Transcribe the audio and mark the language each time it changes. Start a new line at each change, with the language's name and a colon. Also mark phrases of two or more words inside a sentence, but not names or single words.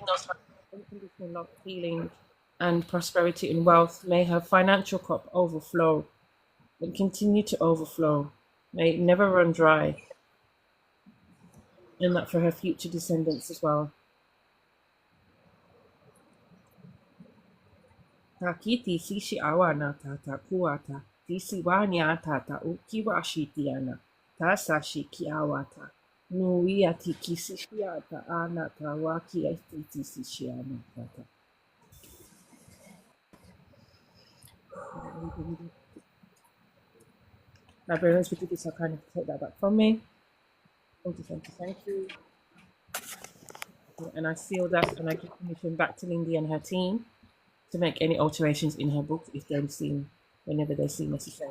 English: Unconditional love, healing, and prosperity and wealth. May her financial cup overflow and continue to overflow. May it never run dry. And that for her future descendants as well. Takiti sishi awana tata kuata. Tisi wanya tata ukiwa shitiana. Tasashi kiawata. Nuiati kisishiata anata waki estisishiana tata. Librarians, would you be so kind of take that back from me? Thank you, thank you, thank you. And I seal that and I give permission back to Lindy and her team to make any alterations in her book if they're seen, whenever they see necessary.